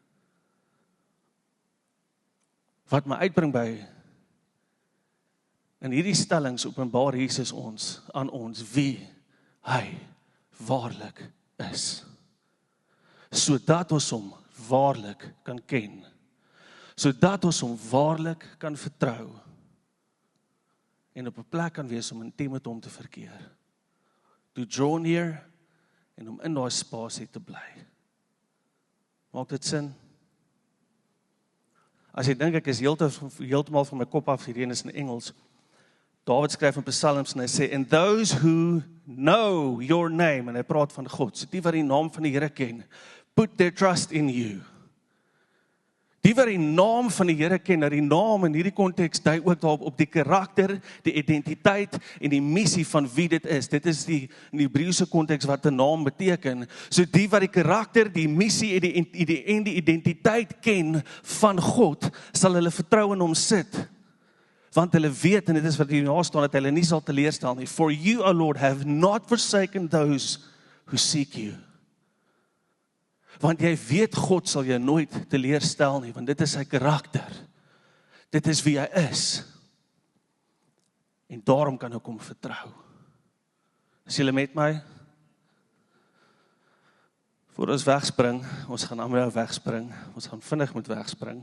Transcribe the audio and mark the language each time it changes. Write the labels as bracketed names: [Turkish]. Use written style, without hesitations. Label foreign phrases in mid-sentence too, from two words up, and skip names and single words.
[Afrikaans] Wat my uitbring by, in hierdie stellings openbaar Jesus aan ons wie hy waarlik is, sodat ons hom waarlik kan ken, sodat ons hom waarlik kan vertrou, en op 'n plek kan wees om intiem met hom te verkeer, [English] to draw near, [Afrikaans] en om in daai spasie te bly. Maak dit sin? As jy dink ek is heeltemal van my kop af, hierdie is in Engels, David skryf in Psalms en hy sê, [English] and those who know your name, [Afrikaans] en hy praat van God, so die wat die naam van die Here ken, [English] put their trust in you. [Afrikaans] Die wat die naam van die Here ken, nou die naam in hierdie konteks dui ook daarop op die karakter, die identiteit en die missie van wie dit is. Dit is in die Hebreëse konteks wat 'n naam beteken. So die wat die karakter, die missie en die identiteit ken van God, sal hulle vertrou in hom sit. Want hulle weet, en dit is wat hier na staan, dat hulle nie sal teleurstel nie. [English] For you, O Lord, have not forsaken those who seek you. [Afrikaans] Want jy weet, God sal jou nooit teleurstel nie, want dit is sy karakter. Dit is wie hy is. En daarom kan ek hom vertrou. Is julle met my? Voor ons wegspring, ons gaan almal wegspring, ons gaan vinnig moet wegspring.